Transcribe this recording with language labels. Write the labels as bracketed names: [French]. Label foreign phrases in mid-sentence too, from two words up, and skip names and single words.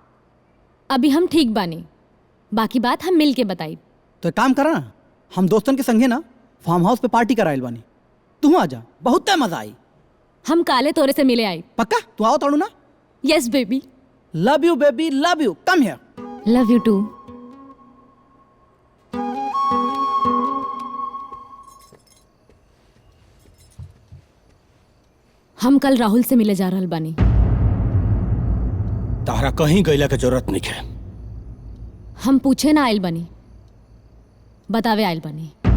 [Bhojpuri] अभी हम ठीक बानी, बाकी बात हम मिल के बताई। तो एक काम करा ना, हम दोस्तन के संगे ना फार्म हाउस पे पार्टी कराइल बानी, तू आ जा, बहुत मजा आई। हम काले तोरे से मिले आई। पक्का? तू आओ ताड़ू ना? [English] yes baby. love you baby, love you, come here. love you too. [Bhojpuri] हम कल राहुल से मिले जा रहल बानी। तारा कहीं गईला के जरूरत नहीं है। हम पूछे ना आइल बानी, बतावे आइल बानी।